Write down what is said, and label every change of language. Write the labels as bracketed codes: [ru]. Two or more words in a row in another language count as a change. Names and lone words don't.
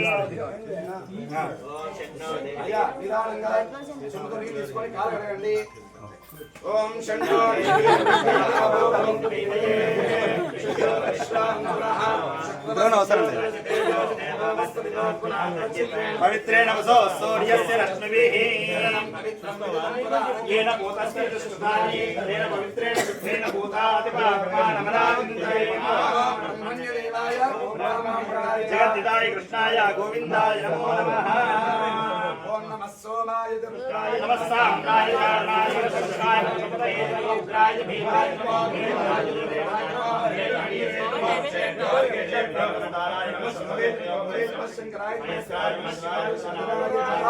[te] అయ్యా నిదానంగా చెంబుతో నీళ్ళు తీసుకొని కాలు కడగండి. ఓం షణ్ణో అవసరం లేదు. [sa] పవిత్రేణ వసో సూర్యస్య రశ్మిభిః येन भूतस्य दुष्टानि तेन पवित्रेण शुद्धेन भूतादिपाकमानमराविन्द्रेण जगद्दिताय कृष्णाय गोविन्दाय नमो नमः. ओम नमः सोमाय दुर्गाय नमः साम्राय कारणाय वरदक्षाय नमः रुद्राय भीमाय नमः भीमाय दुर्गाय नमः हरिहरिये नमः शंकराय नमः.